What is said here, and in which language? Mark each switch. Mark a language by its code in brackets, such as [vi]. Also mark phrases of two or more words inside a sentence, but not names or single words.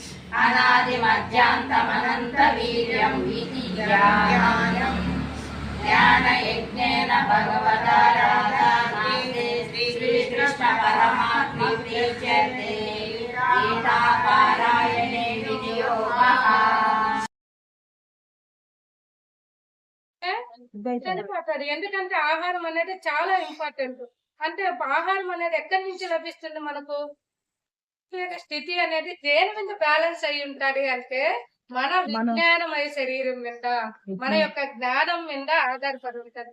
[sa] अनादिमध्यान्तमनन्तवीर्यं इति ज्ञानम् ज्ञानयज्ञेन भगवता राधानाथे श्रीकृष्णपरमात्मा प्रीच्यते गीतापारायणे विनियोगः। [te] ఎందుకంటే ఆహారం అనేది చాలా ఇంపార్టెంట్. అంటే ఆహారం అనేది ఎక్కడి నుంచి లభిస్తుంది మనకు? స్థితి అనేది దేని మీద బ్యాలెన్స్ అయి ఉంటది అంటే మన విజ్ఞానమయ శరీరం మీద, మన యొక్క జ్ఞానం మీద ఆధారపడి ఉంటది.